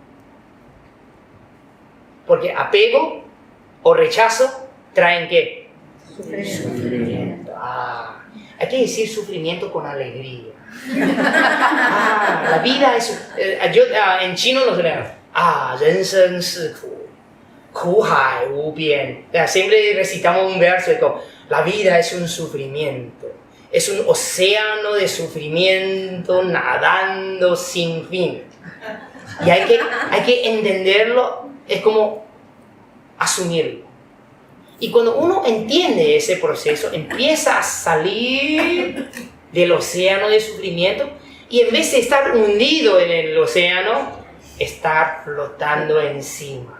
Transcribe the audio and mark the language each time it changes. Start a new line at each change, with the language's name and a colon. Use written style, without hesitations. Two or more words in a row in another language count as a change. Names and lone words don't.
Spanish: Porque apego o rechazo traen ¿qué? Sufrimiento. Hay que decir sufrimiento con alegría. La vida es... en chino nos leemos.
Chinese: 人生是苦，苦海无边.
Spanish: Siempre recitamos un verso como, la vida es un sufrimiento. Es un océano de sufrimiento nadando sin fin. Y hay que entenderlo, es como asumirlo. Y cuando uno entiende ese proceso, empieza a salir del océano de sufrimiento y en vez de estar hundido en el océano, estar flotando encima.